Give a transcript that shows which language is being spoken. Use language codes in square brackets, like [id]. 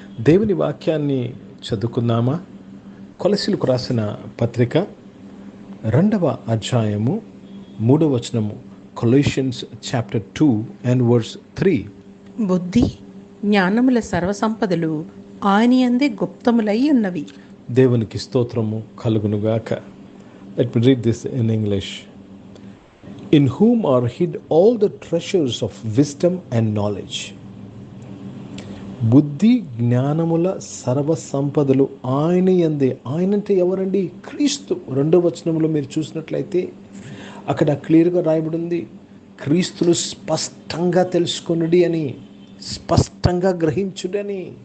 [te] దేవుని వాక్యాన్ని చదువుకుందామా? కొలసీలకు రాసిన పత్రిక 2వ అధ్యాయము 3వ వచనము. [en] Colossians chapter 2 and verse 3. [te] బుద్ధి జ్ఞానముల సర్వసంపదలు ఆయన యందే గుప్తములై ఉన్నవి. దేవునికి స్తోత్రము కలుగునుగాక. [en] Let me read this in English. In whom are hid all the treasures of wisdom and knowledge. [te] బుద్ధి జ్ఞానముల సర్వ సంపదలు ఆయన యందే. ఆయన అంటే ఎవరండి? క్రీస్తు. 2వ వచనంలో మీరు చూసినట్లయితే అక్కడ క్లియర్గా రాయబడి ఉంది, క్రీస్తును స్పష్టంగా తెలుసుకొనుడి అని, స్పష్టంగా గ్రహించుడని.